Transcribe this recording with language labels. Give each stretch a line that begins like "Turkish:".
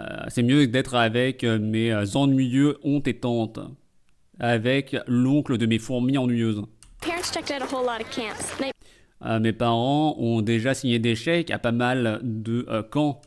French: C'est mieux d'être avec mes ennuyeux oncles et tantes. Avec l'oncle de mes fourmis ennuyeuses.
English: Parents checked out a whole lot of camps.
French: Mes parents ont déjà signé des chèques à pas mal de camps.